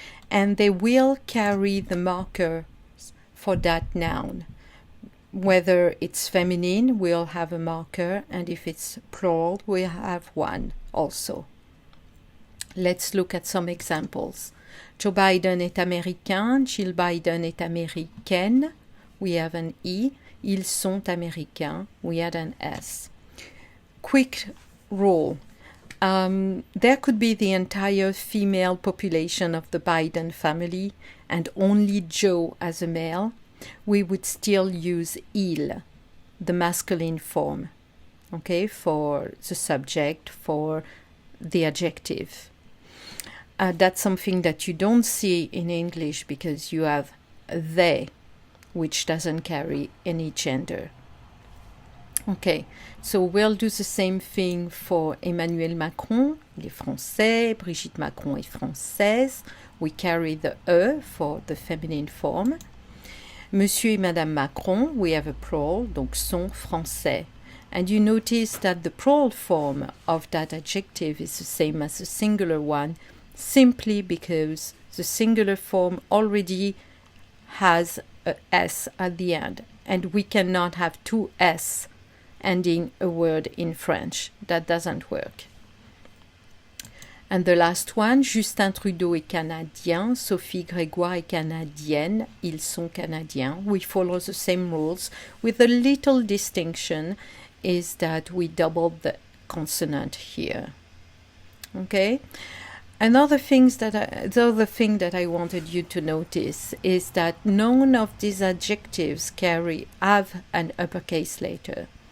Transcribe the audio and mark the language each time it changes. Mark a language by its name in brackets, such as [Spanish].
[English] And they will carry the markers for that noun. Whether it's feminine, we'll have a marker, and if it's plural, we'll have one also. Let's look at some examples. [French] Joe Biden est américain, Jill Biden est américaine. [English] We have an E. [French] Ils sont américains. [English] We had an S. Quick rule. There could be the entire female population of the Biden family and only Joe as a male. We would still use il, the masculine form, okay, for the subject, for the adjective. That's something that you don't see in English because you have they, which doesn't carry any gender. Okay, so we'll do the same thing for Emmanuel Macron, [French] il est français, Brigitte Macron est française. [English] We carry the E for the feminine form. [French] Monsieur et Madame Macron, [English] we have a plural, [French] donc sont français. [English] And you notice that the plural form of that adjective is the same as the singular one, simply because the singular form already has a S at the end, and we cannot have 2 S ending a word in French. That doesn't work. And the last one, [French] Justin Trudeau est canadien, Sophie Grégoire est canadienne, ils sont canadiens. [English] We follow the same rules with a little distinction is that we double the consonant here. Okay? The other thing that I wanted you to notice is that none of these adjectives have an uppercase letter.